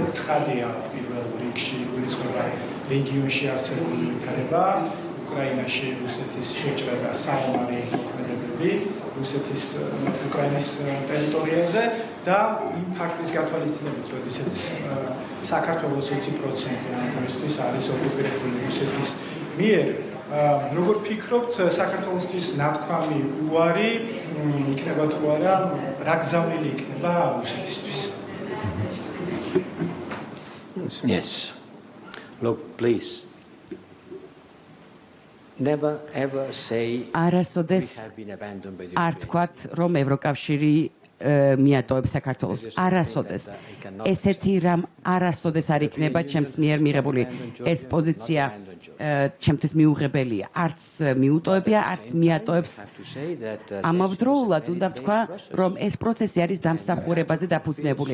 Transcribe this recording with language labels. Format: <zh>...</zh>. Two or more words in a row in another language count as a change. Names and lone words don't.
<ka>ცხადია პირველ რიგში გულისხმობა რეგიონში არსებული ვითარება, უკრაინაში რუსეთის შეჭრა საომარი მოქმედებები, რუსეთის უკრაინის ტერიტორიაზე და იმ ფაქტის გათვალისწინებით, როდესაც საქართველოს 20% ამ დროისთვის არის ოკუპირებული რუსეთის მიერ, როგორ ფიქრობთ, საქართველოსთვის ნათქვამი უარი იქნება თუ არა, რა გზავნილი იქნება რუსეთისთვის?</ka> <en>Yes. Look, please. Never ever say</en> <ka>არასოდეს</ka> <en>we have been abandoned by the</en> <ka>არ თქვათ, რომ ევროკავშირი მიატოვებს საქართველოს. არასოდეს. ესეთი რამ არასოდეს არ იქნება ჩემს მიერ მიღებული ეს პოზიცია ჩემთვის მიუღებელია. არც მიუტოვებია, არც მიატოვებს. ამავდროულად უნდა ვთქვა, რომ ეს პროცესი არის დამსახურებაზე დაფუძნებული.</ka>